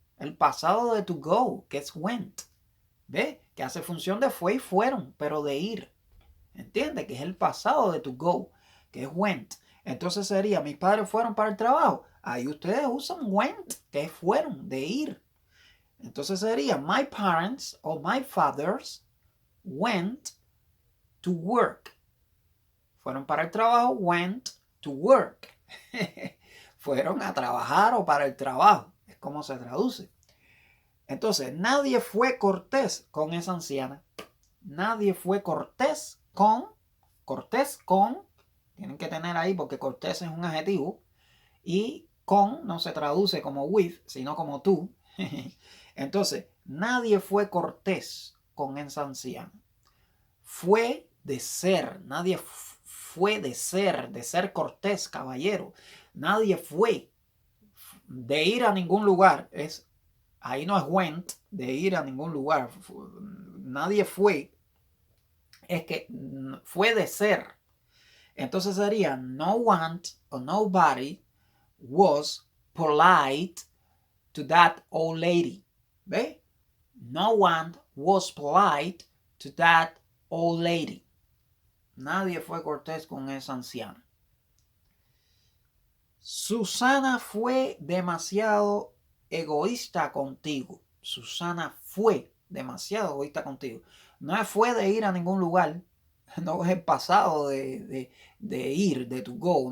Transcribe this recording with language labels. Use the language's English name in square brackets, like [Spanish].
[Spanish] El pasado de to go, que es went. ¿Ve? Que hace función de fue y fueron, pero de ir. ¿Entiende? Que es el pasado de to go, que es went. Entonces sería, mis padres fueron para el trabajo. Ahí ustedes usan went, que es fueron, de ir. Entonces sería, [English] my parents o my fathers went to work. [Spanish] Fueron para el trabajo, [English] went to work. [Spanish] Fueron a trabajar o para el trabajo. Es como se traduce. Entonces, nadie fue cortés con esa anciana. Nadie fue cortés con. Tienen que tener ahí porque cortés es un adjetivo. Y con no se traduce como with, sino como tú. Entonces, nadie fue cortés con esa anciana. Fue de ser. Nadie fue de ser cortés, caballero. Nadie fue de ir a ningún lugar. Ahí no es went, de ir a ningún lugar. Nadie fue. Es que fue de ser. Entonces sería [English] no one or nobody was polite to that old lady. ¿Ve? No one was polite to that old lady. [Spanish] Nadie fue cortés con esa anciana. Susana fue demasiado egoísta contigo. Susana fue demasiado egoísta contigo. No fue de ir a ningún lugar. No es el pasado de ir, de to go.